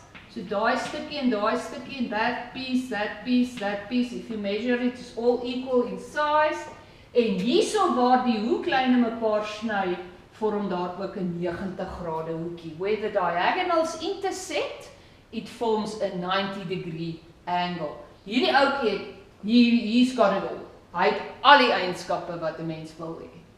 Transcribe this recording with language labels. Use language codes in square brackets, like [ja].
[af] So daai stukkie en [en] daai stukkie en that piece, that piece, that piece, if you measure it, it's all equal in size. [af] En hierso waar die hoeklyne mekaar sny, vorm daar ook 'n 90 grade hoekie. [en] Where the diagonals intersect, it forms a 90 degree angle. [af] Hierdie ouetjie, [en] he's got it all. [af] Hy het al die eienskappe wat 'n mens wil hê.